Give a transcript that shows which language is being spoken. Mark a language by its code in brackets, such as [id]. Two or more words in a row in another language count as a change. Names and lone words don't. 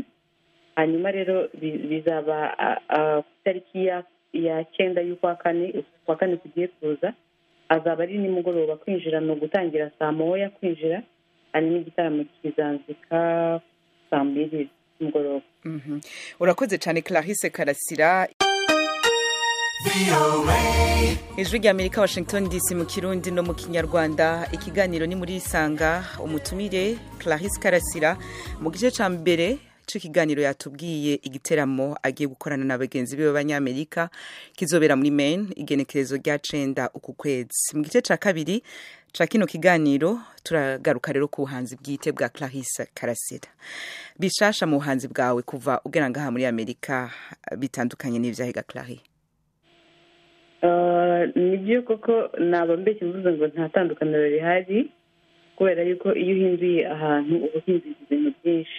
[rw] hanyuma rero bizaba ku itariki ya 9 y'ukwa kane tugiye kuza, azaba ari nimugoroba, kwinjira no gutangira saa moya kwinjira, hanyuma igitaramo kizanzika saa 2 mugoroba. [rn] Urakoze cyane Clarisse Karasira. Ijwi ry'Amerika, Washington DC, mu Kirundi no mu Kinyarwanda. Ikiganiro ni Murisanga, umutumire Clarisse Karasira. Mu gice ca mbere c'ikiganiro yatubwiye igiteramo agiye gukorana na bagenzi biwe b'Abanyamerika kizobera muri Maine igenekerezo rya 9 uku kwezi. Mu gice ca kabiri ca kino kiganiro turagaruka rero ku buhanzi bwite bwa Clarisse Karasira. Bishasha mu buhanzi bwawe kuva ugera ngaha muri Amerika bitandukanye n'ivyahiga Clarisse? [rw] Nibyo koko naba mbese mvuze ngo nta tandukaniro rihari, kubera yuko iyo uhinduye ahantu uba uhinduye ibintu byinshi.